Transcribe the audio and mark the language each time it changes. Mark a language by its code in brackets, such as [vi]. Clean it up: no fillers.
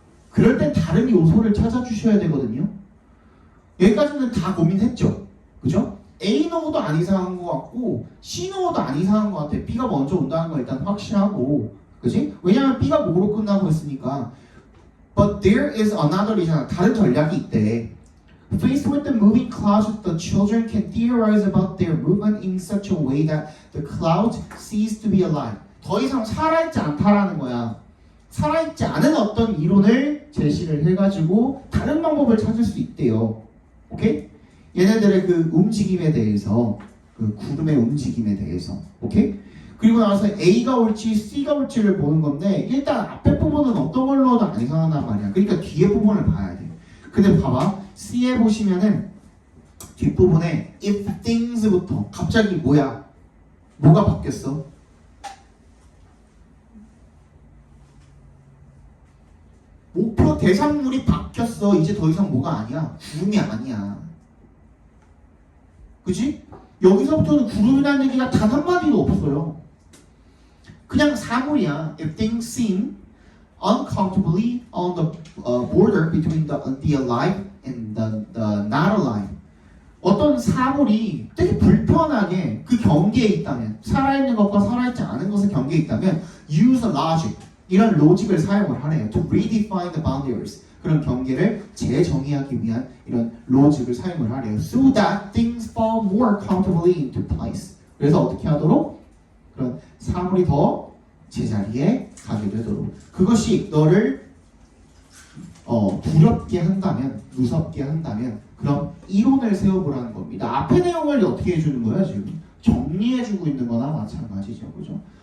[ko] 그럴 땐 다른 요소를 찾아주셔야 되거든요. 여기까지는 다 고민했죠. 그죠? A 넣어도 안 이상한 것 같고 C 넣어도 안 이상한 것 같아. B가 먼저 온다는 거 일단 확실하고 그지? 왜냐면 B가 뭐로 끝나고 있으니까 [en] But there is another [ko] 이잖아. 다른 전략이 있대. [en] Faced with the moving clouds, the children can theorize about their movement in such a way that the cloud cease to be alive. [ko] 더 이상 살아있지 않다라는 거야. 살아있지 않은 어떤 이론을 제시를 해가지고 다른 방법을 찾을 수 있대요. 오케이? 얘네들의 그 움직임에 대해서, 그 구름의 움직임에 대해서, 오케이? 그리고 나서 A가 올지 C가 올지를 보는 건데 일단 앞에 부분은 어떤 걸로 넣어도 안 이상하단 말이야. 그러니까 뒤에 부분을 봐야 돼. 근데 봐봐. C에 보시면은 뒷부분에 if things부터 갑자기 뭐야? 뭐가 바뀌었어? 목표 대상물이 바뀌었어. 이제 더 이상 뭐가 아니야? 구름이 아니야. 그치? 여기서부터는 구름이라는 얘기가 단 한마디도 없어요. 그냥 사물이야. [en] If things seem uncomfortably on the border between the alive and the not alive. [ko] 어떤 사물이 되게 불편하게 그 경계에 있다면, 살아있는 것과 살아있지 않은 것의 경계에 있다면 [en] use a logic, [ko] 이런 로직을 사용을 하래요. [en] To redefine the boundaries. [ko] 그런 경계를 재정의하기 위한 이런 로직을 사용을 하래요. [en] So that things fall more comfortably into place. [ko] 그래서 어떻게 하도록? 그런 사물이 더 제자리에 가게 되도록. 그것이 너를 두렵게 한다면, 무섭게 한다면 그럼 이론을 세워보라는 겁니다. 앞의 내용을 어떻게 해주는 거야 지금? 정리해주고 있는 거나 마찬가지죠. 그죠?